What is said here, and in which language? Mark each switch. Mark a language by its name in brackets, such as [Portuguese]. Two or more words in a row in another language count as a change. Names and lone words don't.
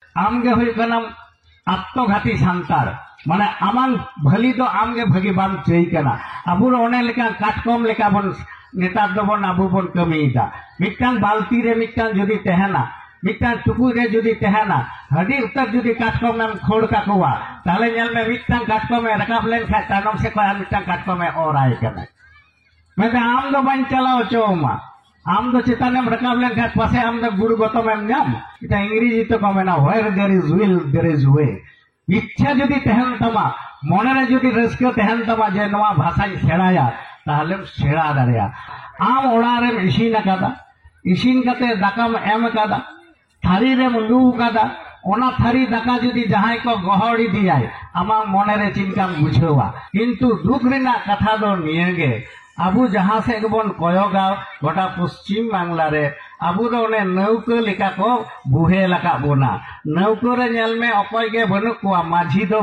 [Santali] आमगे हुई कनम आत्मघाती सांतार माने आमांग भली तो आमगे भगी बाम चई कना अबुर ओने लेका काटकम लेका बन नेतार दो बन अबु बन कमीदा मिटांग बाल्टी रे मिटांग जुदी तहना मिटांग टुकुई रे जुदी तहना हडी उत्तर जुदी काटकम नाम खोड़ का कुआ ताले नेल में मिटांग काटकम में रकाब लेन खा तानम से कोई मिटांग काटकम में और आए कना मैं आम दो बन चलाओ चोमा आम दो चितानेम रकाब लेन खा पासे आम दो गुरु गतम एम नाम इता इंग्रेजी तो कमेना [English] where there is will there is way [Santali] इच्छा जुदी तहन तमा मने रे जुदी रस्क तहन तमा जे नवा भाषा सेड़ाया ताहले सेड़ा दाड़िया आम ओड़ा रे इसिन कादा इसिन कते दाकाम एम कादा थारी रे लू कादा ओना थारी दाका जुदी जहां को गहड़ी दियाय आमा मने रे चिंताम बुझेवा किंतु दुख रेना कथा दो नियगे आबू जहां से बन कयोगा गोटा पश्चिम बांग्ला रे आबू दो ने नौका लेका को बुहे लका बोना नौका रे नेल में अकय के बनु को माझी दो